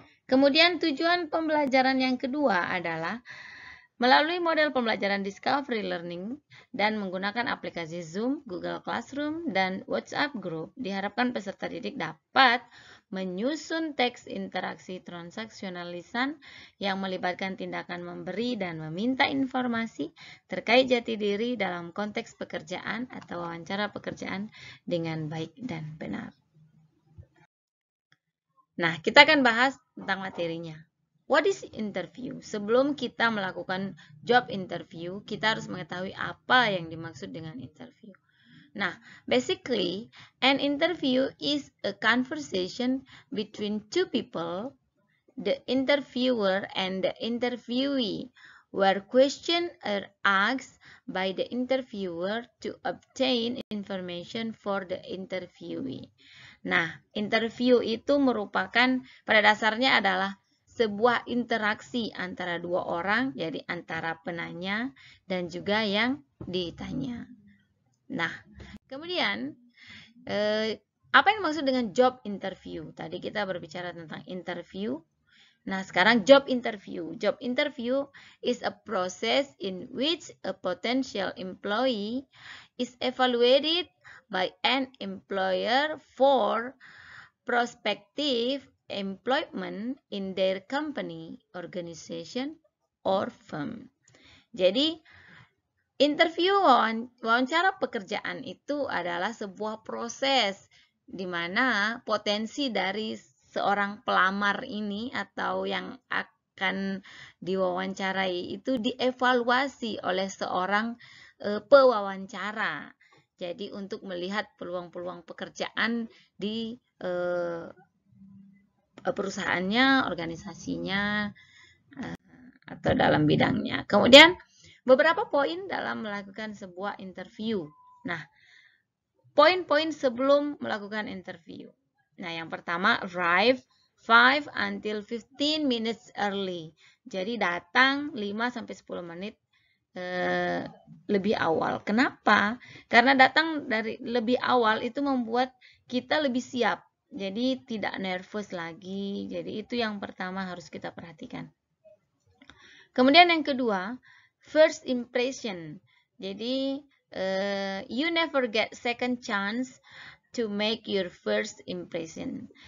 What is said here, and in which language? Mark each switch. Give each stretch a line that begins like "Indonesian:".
Indonesian: Kemudian tujuan pembelajaran yang kedua adalah melalui model pembelajaran Discovery Learning dan menggunakan aplikasi Zoom, Google Classroom, dan WhatsApp Group, diharapkan peserta didik dapat menyusun teks interaksi transaksional lisan yang melibatkan tindakan memberi dan meminta informasi terkait jati diri dalam konteks pekerjaan atau wawancara pekerjaan dengan baik dan benar. Nah, kita akan bahas tentang materinya.
English: What is interview?
Indonesian: Sebelum kita melakukan job interview, kita harus mengetahui apa yang dimaksud dengan interview.
English: Nah, basically, an interview is a conversation between two people, the interviewer and the interviewee, where questions are asked by the interviewer to obtain information for the interviewee.
Indonesian: Nah, interview itu merupakan, pada dasarnya adalah sebuah interaksi antara dua orang, jadi antara penanya dan juga yang ditanya. Nah, kemudian apa yang dimaksud dengan job interview? Tadi kita berbicara tentang interview. Nah, sekarang job interview.
English: Job interview is a process in which a potential employee is evaluated by an employer for prospective employment in their company, organization, or firm.
Indonesian: Jadi, interview wawancara pekerjaan itu adalah sebuah proses di mana potensi dari seorang pelamar ini atau yang akan diwawancarai itu dievaluasi oleh seorang pewawancara. Jadi untuk melihat peluang-peluang pekerjaan di perusahaannya, organisasinya, atau dalam bidangnya. Kemudian beberapa poin dalam melakukan sebuah interview. Nah, poin-poin sebelum melakukan interview. Nah, yang pertama,
English: arrive 5 until 15 minutes early.
Indonesian: Jadi datang 5-10 menit lebih awal. Kenapa? Karena datang dari lebih awal itu membuat kita lebih siap. Jadi tidak nervous lagi. Jadi itu yang pertama harus kita perhatikan. Kemudian yang kedua,
English: first impression. Jadi you never get second chance to make your first impression.